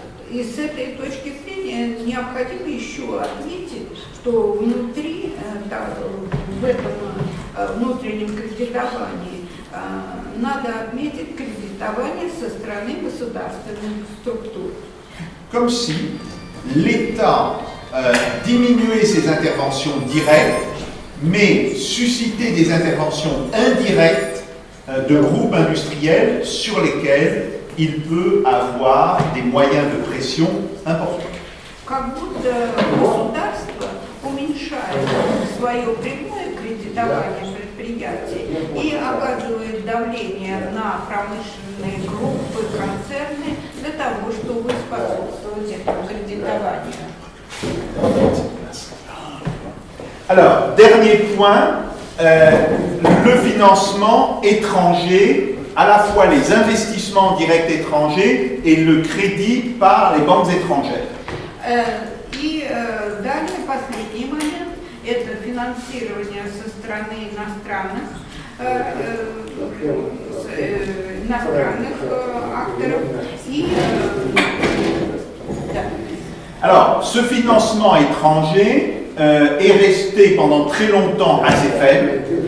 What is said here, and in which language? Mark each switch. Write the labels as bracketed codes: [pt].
[ru] И с этой точки зрения необходимо еще отметить, что внутри, в этом внутреннем кредитовании надо отметить кредитование со стороны государственных структур. [fr] Comme si l'État diminuait ses interventions directes, mais suscitait des interventions indirectes de groupes industriels sur lesquels il peut avoir des moyens de pression importants. [ru] Как будто государство уменьшает свое прямое кредитование предприятий и оказывает давление на промышленные группы, концерны для того, чтобы способствовать этому кредитованию. [fr] Alors, dernier point, le financement étranger, à la fois les investissements directs étrangers et le crédit par les banques étrangères. [ru] И далее последний момент – это финансирование со стороны иностранных акторов. [fr] Alors, ce financement étranger est resté pendant très longtemps assez faible.